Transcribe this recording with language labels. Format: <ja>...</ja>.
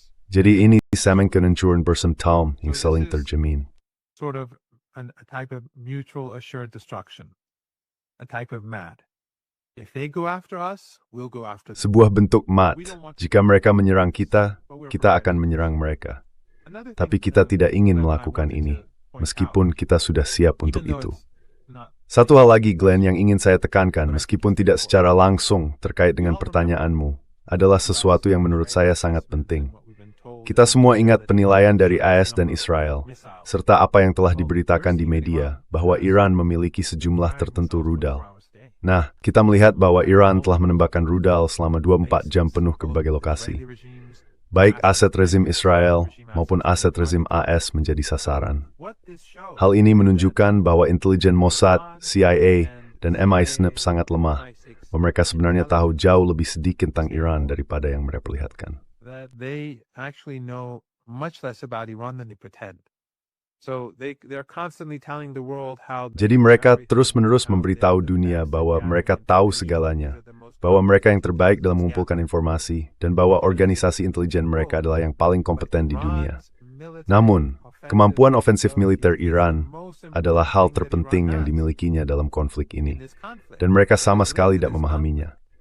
<id>Jadi ini samang kehancuran bersentam yang saling terjamin.</id> <en>Sort of a type of mutual assured destruction, a type of MAD. If they go after us, we'll go after them.</en> <id>Sebuah bentuk mat. Jika mereka menyerang kita, kita akan menyerang mereka. Tapi kita tidak ingin melakukan ini, meskipun kita sudah siap untuk itu. Satu hal lagi, Glenn, yang ingin saya tekankan, meskipun tidak secara langsung terkait dengan pertanyaanmu, adalah sesuatu yang menurut saya sangat penting. Kita semua ingat penilaian dari AS dan Israel, serta apa yang telah diberitakan di media bahwa Iran memiliki sejumlah tertentu rudal. Nah, kita melihat bahwa Iran telah menembakkan rudal selama 24 jam penuh ke berbagai lokasi. Baik aset rezim Israel maupun aset rezim AS menjadi sasaran. Hal ini menunjukkan bahwa intelijen Mossad, CIA, dan MI5 sangat lemah, bahwa mereka sebenarnya tahu jauh lebih sedikit tentang Iran daripada yang mereka perlihatkan.</id> <en>That they actually know much less about Iran than they pretend. So they're constantly telling the world how.</en> <id>Jadi mereka terus-menerus memberitahu dunia bahwa mereka tahu segalanya, bahwa mereka yang terbaik dalam mengumpulkan informasi, dan bahwa organisasi intelijen mereka adalah yang paling kompeten di dunia. Namun, kemampuan ofensif militer Iran adalah hal terpenting yang dimilikinya dalam konflik ini, dan mereka sama sekali tidak memahaminya.</id>